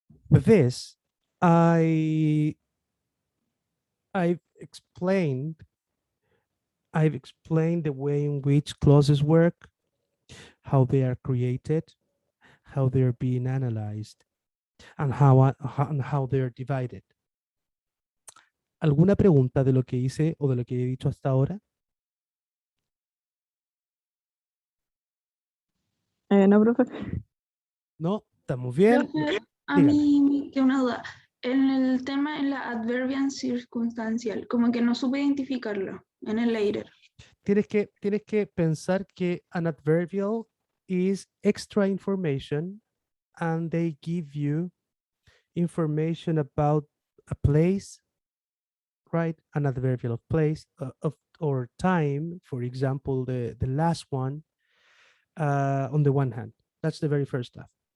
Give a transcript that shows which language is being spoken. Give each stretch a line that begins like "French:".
English: With this, I I've explained I've explained the way in which clauses work, how they are created, how they're being analyzed, and how they're divided.
Spanish: ¿Alguna pregunta de lo que hice o de lo que he dicho hasta ahora? No, profe. No, estamos bien. Profe, a Dígame. mí me queda una duda. En el tema, en la adverbial circunstancial, como que no supe identificarlo en el later. Tienes que pensar que
English: an adverbial is extra information and they give you information about a place, right? An adverbial of place of or time, for example, the last one on the one hand. That's the very first stuff.